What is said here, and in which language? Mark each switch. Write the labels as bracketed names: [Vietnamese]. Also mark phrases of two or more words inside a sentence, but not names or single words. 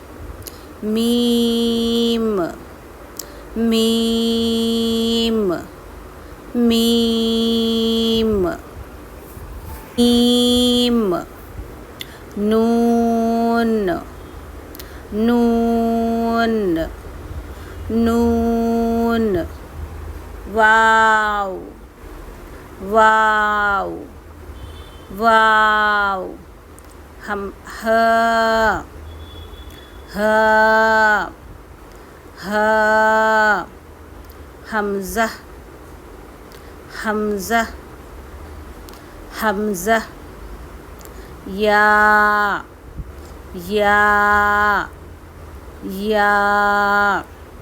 [Arabic] ميم، ميم، ميم، ميم. نون، نون، نون. واو، واو، واو. هاء، هاء، هاء. همزة، همزة، همزة. ياء، ياء، ياء.